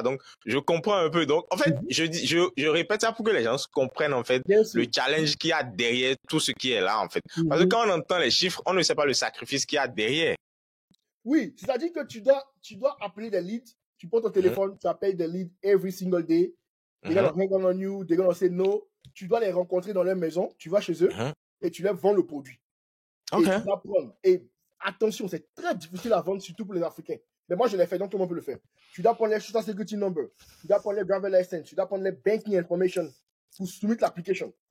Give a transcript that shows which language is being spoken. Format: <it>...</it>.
<fr>Donc, je comprends un peu. Donc, en fait, je répète ça pour que les gens comprennent en fait le challenge qu'il y a derrière tout ce qui est là en fait. Parce que quand on entend les chiffres, on ne sait pas le sacrifice qu'il y a derrière. Oui, c'est-à-dire que tu dois appeler des leads. Tu prends ton téléphone, tu appelles des leads every single day.</fr> <en>They're gonna hang on you, they're gonna say no.</en> <fr>Tu dois les rencontrer dans leur maison, tu vas chez eux et tu leur vends le produit. Et tu dois prendre. Et attention, c'est très difficile à vendre, surtout pour les Africains. Mais moi, je l'ai fait, donc tout le monde peut le faire. Tu dois prendre les Social Security Number, tu dois prendre les Driver License, tu dois prendre les Banking Information pour soumettre l'application.</fr>